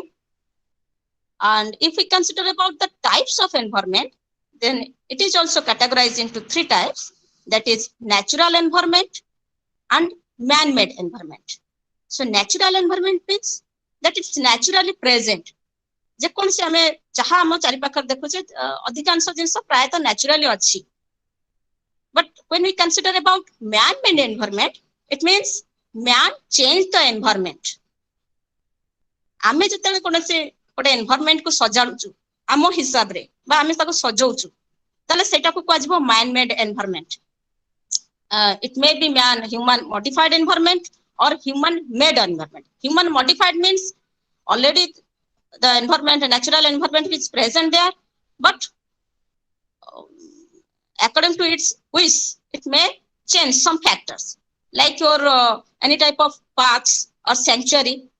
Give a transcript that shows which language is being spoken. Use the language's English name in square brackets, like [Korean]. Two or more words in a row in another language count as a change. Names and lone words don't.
[English] And if we consider about the types of environment, then it is also categorized into 3 types, that is natural environment and man-made environment. So natural environment means that it's naturally present. [Odia] ଯେକୌଣସି ଆମେ ଯାହା ଆମ ଚାରିପାଖରେ ଦେଖୁଛେ ଅଧିକାଂଶ ଜିନିଷ ପ୍ରାୟତଃ ନ୍ୟାଚୁରାଲି ଅଛି. [English] But when we consider about man-made environment, it means man changed the environment. [Odia] ଆମେ ଯେତେବେଳେ କୌଣସି ଗୋଟେ environment କୁ ସଜାଡୁଛୁ ଆମ ହିସାବରେ ବା ଆମେ ତାକୁ ସଜଉଛୁ, ତାହେଲେ ସେଇଟାକୁ କୁହାଯିବ [English] man-made environment. It may be human modified environment or human made environment. Human modified means already the environment, the natural environment is present there, but according to its wish, it may change some factors, like your any type of parks or sanctuary.